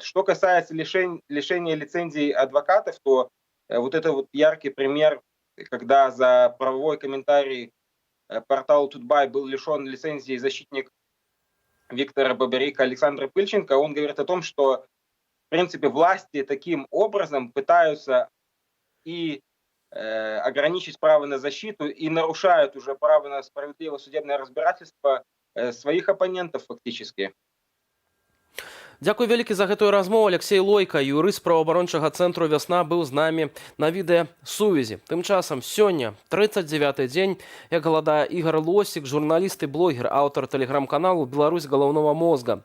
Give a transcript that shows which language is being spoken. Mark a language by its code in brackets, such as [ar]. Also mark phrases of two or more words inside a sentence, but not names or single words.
[ru] Что касается лишения лицензий адвокатов, то вот это вот яркий пример когда за правовой комментарий порталу Тутбай был лишен лицензии защитник Виктора Бабарика Александр Пыльченко, он говорит о том, что, в принципе, власти таким образом пытаются и ограничить право на защиту, и нарушают уже право на справедливое судебное разбирательство своих оппонентов фактически. [be] Дзякуй вялікі за гэтую размову. Алексей Лойка, юрыст праваабарончага цэнтру «Вясна», быў з намі на відэасувязі. Тым часам сёння 39-й дзень, як галадае Ігор Лосік, журналіст і блогер, аўтар тэлеграм-каналу «Беларусь галаўнога мозга».